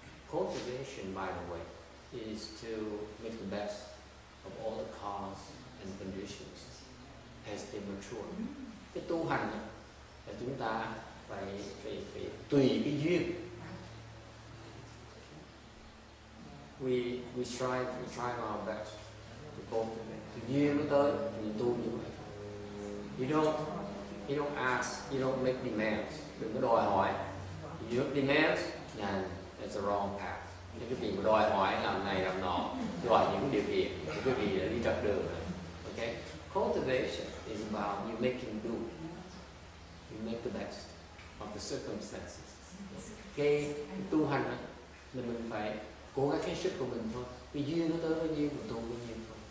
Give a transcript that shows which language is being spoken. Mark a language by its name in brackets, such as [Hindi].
[English] Cultivation, by the way, is to make the best of all the cause and conditions as they mature. [Vietnamese] Cái tu hành là chúng ta phải tùy cái duyên [English] we try our best to cultivate. [Vietnamese] Tự nhiên nó tới thì tu như vậy. [English] You don't ask, you don't make demands. [Vietnamese] Đừng có đòi hỏi. [English] You make demands, then it's the wrong path. [Vietnamese] Những cái gì mà đòi hỏi làm này làm nọ, đòi những điều kiện, những cái gì là đi trật đường rồi. [English] Okay? Cultivation is about you making do. You make the best of the circumstances. [Vietnamese] Cái tu hành đó, là mình phải cố gắng hết sức của mình thôi. Vì duyên nó tới bao nhiêu, mình tu bao nhiêu thôi.